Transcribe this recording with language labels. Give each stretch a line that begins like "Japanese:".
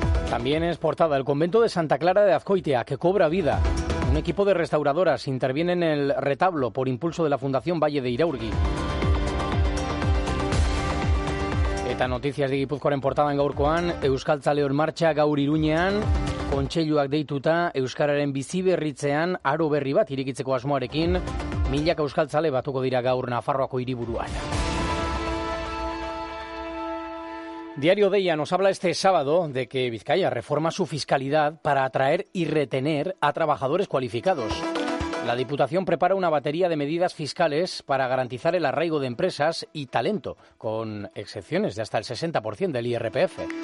Spanish: También es portada el convento de Santa Clara de Azcoitia, que cobra vida. Un equipo de restauradoras interviene en el retablo por impulso de la Fundación Valle de Iraurgi.
Basque: Eta noticias de Gipuzkoaren portada en gaurkoan, Euskaltzaleon marcha gaur Iruñean, kontseiluak deituta, Euskararen biziberritzean, aro berri bat irikitzeko asmoarekin, milaka Euskaltzale batuko dira gaur Nafarroako hiriburuan.
Spanish: Diario Deia nos habla este sábado de que Vizcaya reforma su fiscalidad para atraer y retener a trabajadores cualificados. La Diputación prepara una batería de medidas fiscales para garantizar el arraigo de empresas y talento, con excepciones de hasta el 60% del IRPF.